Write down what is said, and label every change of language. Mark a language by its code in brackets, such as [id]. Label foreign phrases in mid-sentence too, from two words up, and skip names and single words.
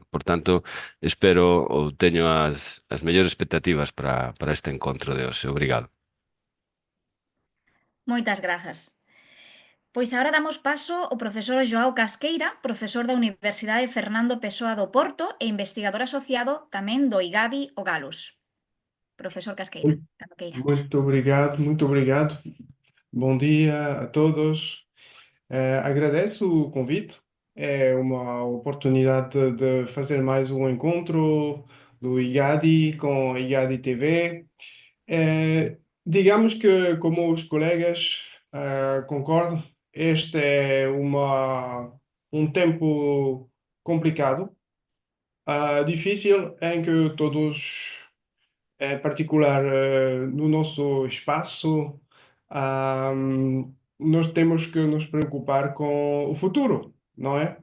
[gl] Por tanto, espero ou teño as mellores expectativas para este encontro de hoxe. Obrigado. Moitas grazas. Pois agora damos paso ao profesor Joao Casqueira, profesor da Universidade Fernando Pessoa do Porto e investigador asociado tamén do IGADI o Galus. Profesor Casqueira, cando queira. [pt] Muito obrigado, muito obrigado. Bom dia a todos. Agradeço o convite. É uma oportunidade de fazer mais um encontro do IGADI com a IGADI TV. Digamos que, como os colegas concordo, este é um tempo complicado, difícil, em que todos, em particular no nosso espaço, nós temos que nos preocupar com o futuro, não é?